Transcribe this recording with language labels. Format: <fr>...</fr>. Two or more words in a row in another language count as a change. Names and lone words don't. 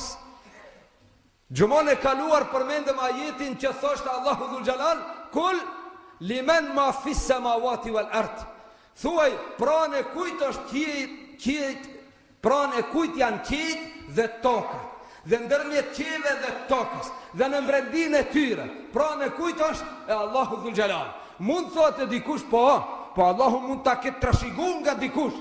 <sq>Gjumon e kaluar përmendëm ajetin që thoshtë Allahu</sq> <ar>ذو الجلال, قل لمن ما في السماوات والأرض.</ar> <sq>Thuaj, pranë e kujt është qiejt, pranë e kujt janë qiejt dhe toka, dhe ndërmjet qiellve dhe tokës, dhe në mbrendin e tyre, pranë e kujt është e Allahu</sq> <ar>ذو الجلال.</ar> <sq>Mund thotë dikush, po Allahu mund ta ketë trashëguar nga dikush.</sq>